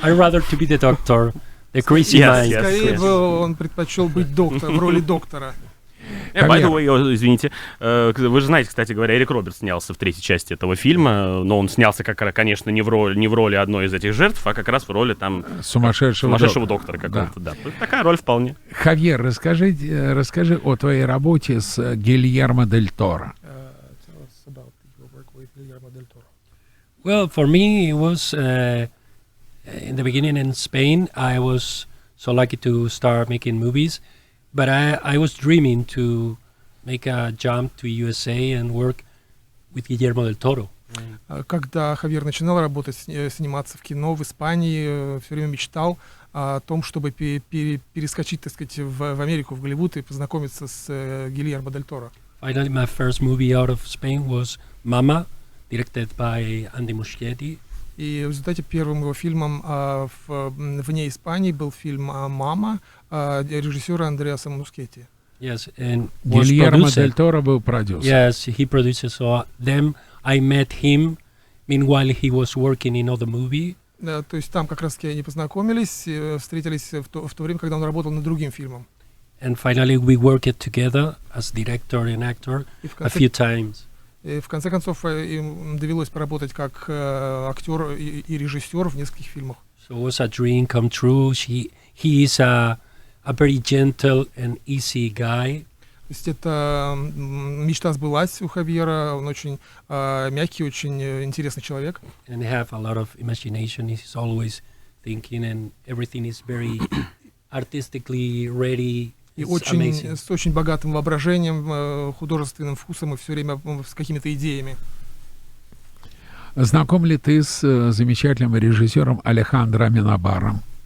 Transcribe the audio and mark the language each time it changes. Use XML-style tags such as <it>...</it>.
<en>I rather to be the doctor, the crazy man.</en> <ru>Скорее бы он предпочел быть в роли доктора.</ru> <en>By the way,</en> <ru>извините, вы же знаете, кстати говоря, Эрик Робертс снялся в третьей части этого фильма, но он снялся, конечно, не в роли одной из этих жертв, а как раз в роли там сумасшедшего доктора какого-то. Да. Такая роль вполне. Хавьер, расскажи о твоей работе с Гильермо дель Торо.</ru> <en>Well, for me, it was in the beginning in Spain. I was so lucky to start making movies. But I was dreaming to make a jump to USA and work with Guillermo del Toro.</en> <ru>Когда Хавьер начинал работать, сниматься в кино в Испании, все время мечтал о том, чтобы перескочить, так сказать, в Америку, в Голливуд и познакомиться с Гильермо дель Торо.</ru> <en>Finally, my first movie out of Spain was Mama, directed by Andy Muschietti.</en> <ru>И в результате первым его фильмом вне Испании был фильм «Мама» режиссера Андреаса Мускетти.</ru> <en>Yes, and</en> <ru>Гильермо дель Торо был продюсер.</ru> <en>Yes, he produces. So then I met him. Meanwhile, he was working in other movie.</en> <ru>Да, то есть там как раз-таки они познакомились, встретились в то время, когда он работал над другим фильмом.</ru> <en>And finally, we worked together as director and actor a few times.</en> <ru>И в конце концов им довелось поработать как актер и режиссер в нескольких фильмах.</ru> <en>So it was a dream come true. He is a very gentle and easy guy.</en> <ru>То есть это мечта сбылась у Хавьера. Он очень мягкий, очень интересный человек.</ru> <en>And have a lot of imagination. He's always thinking, and everything is very artistically ready.</en> <ru>И с очень богатым воображением, художественным вкусом и все время с какими-то идеями. Знаком ли ты с замечательным режиссером Алехандро Аминабаром?</ru>